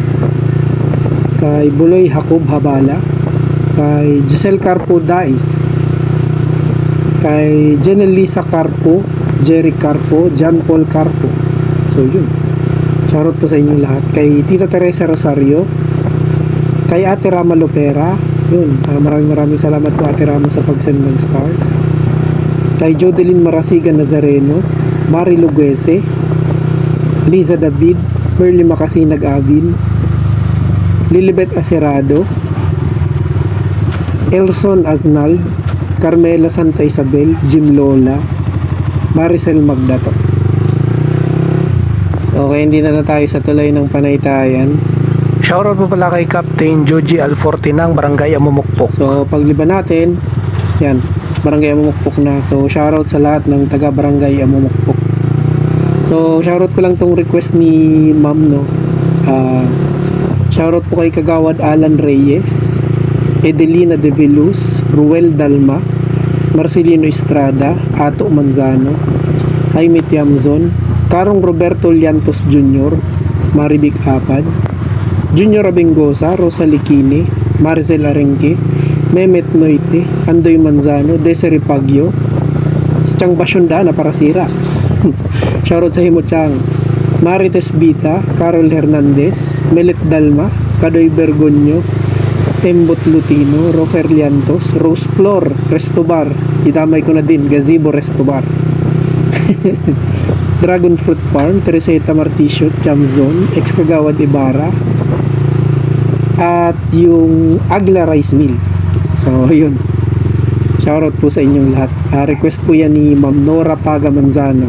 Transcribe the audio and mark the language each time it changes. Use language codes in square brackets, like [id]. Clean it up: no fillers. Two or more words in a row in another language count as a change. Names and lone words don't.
[tl] Kay Buloy Jacob Habala, kay Giselle Carpo Dais, kay Jenel Lisa Carpo, Jerry Carpo, John Paul Carpo. So yun, shoutout po sa inyong lahat. Kay Tita Teresa Rosario, kay Ate Rama Lopera, yun, maraming salamat po Ate Rama sa pag-send ng stars. Kay Jodeline Marasigan Nazareno, Mari Luguese, Liza David, Merly Makasinag Avin, Lilibet Acerado, Elson Aznald, Carmela Santa Isabel, Jim Lola, Maricel Magdato. Okay, hindi na tayo sa tuloy ng panaytayan. Shoutout po pala kay Captain Joji Alforte ng Barangay Amumukpok. So, pagliban natin, yan, Barangay Amumukpok na. So, shoutout sa lahat ng taga Barangay Amumukpok. So, shoutout ko lang tong request ni Ma'am, no. Shoutout po kay Kagawad Alan Reyes, Edelina De Veluz, Ruel Dalma, Marcelino Estrada, Ato Manzano, Jaime Tiamzon, Karong Roberto Liantos Jr., Maribik Apad, Junior Abingosa, Rosa Likini, Maricel Arenque, Mehmet Noite, Andoy Manzano, Desiree Pagyo, si Chang Basyonda na para sira. Shoutout sa Himo Chang, Marites Bita, Carol Hernandez, Melet Dalma, Kadoy Bergonyo, Embot Lutino, Rofer Liantos, Rose Flor Restobar, itamay ko na din, Gazebo Restobar, Dragon Fruit Farm, Teresita Marticio, Chamzon, ex-Kagawad Ibarra, at yung Agla Rice Mill. So, yun. Shoutout po sa inyong lahat. Request po yan ni Ma'am Nora Paga Manzano.